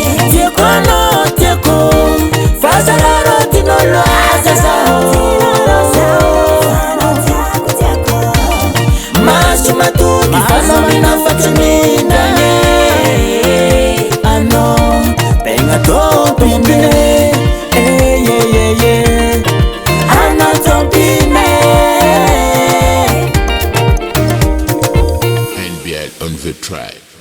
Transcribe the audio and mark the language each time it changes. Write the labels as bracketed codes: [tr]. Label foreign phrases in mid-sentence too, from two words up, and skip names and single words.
[mg] Tiako anao, tiako, fa zara raha tianao loatra zaho. Mahazo matoky fa anao mihina fa tsy mindragne. Anao tegna tompine. Eh, yeah, yeah, yeah. Anao tompine. [en] N B L on the track.